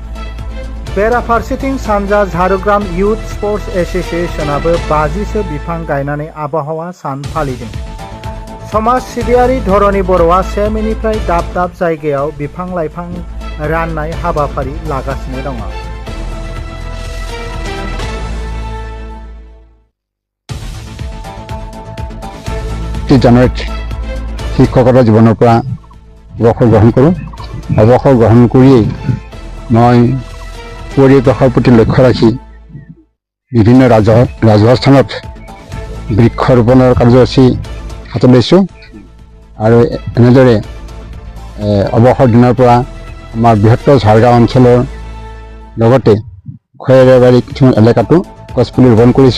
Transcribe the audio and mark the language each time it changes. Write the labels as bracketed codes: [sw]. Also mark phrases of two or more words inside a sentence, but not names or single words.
[brx] बेराफारसेथिं सानजा झारुग्राम इयुथ स्पर्ट्स एस'सिएशनाबो 50सो बिफां गायनानै आबहावा सान फालिदों। समाज सिबियारि धरणी बर'आ सेमिनिफ्राय दाब दाब जायगायाव बिफां लाइफां राननाय हाबाफारि लागासिनो दङ। [as] জানুৱাৰীত শিক্ষকতা জীৱনৰ পৰা অৱসৰ গ্ৰহণ কৰোঁ। অৱসৰ গ্ৰহণ কৰিয়েই মই পৰিৱেশৰ প্ৰতি লক্ষ্য ৰাখি বিভিন্ন ৰাজহুৱা স্থানত বৃক্ষৰোপণৰ কাৰ্যসূচী হাতত লৈছোঁ আৰু এনেদৰে অৱসৰ দিনৰ পৰা আমাৰ বৃহত্তৰ ঝাৰগাঁও অঞ্চলৰ লগতে খৈৰাবাৰী কিছুমান এলেকাতো গছপুলি ৰোপণ কৰিছোঁ।